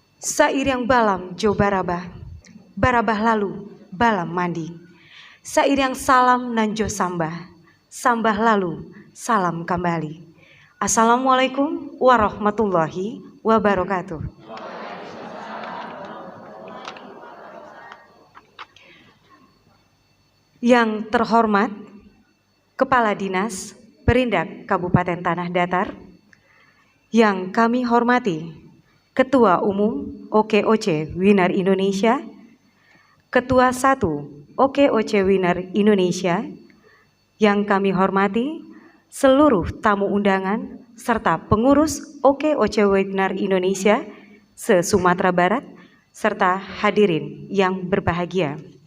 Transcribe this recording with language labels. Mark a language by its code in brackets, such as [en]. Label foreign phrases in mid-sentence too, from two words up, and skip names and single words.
[min] Sairing balam jo barabah, barabah lalu balam mandi. Sairing salam nan jo sambah, sambah lalu salam kembali. [ar] السلام عليكم ورحمة الله وبركاته. [id] Yang terhormat Kepala Dinas Perindak Kabupaten Tanah Datar, yang kami hormati Ketua Umum OKOC Winner Indonesia, Ketua 1 OKOC Winner Indonesia, yang kami hormati seluruh tamu undangan serta pengurus OKOC Winner Indonesia se-Sumatera Barat, serta hadirin yang berbahagia.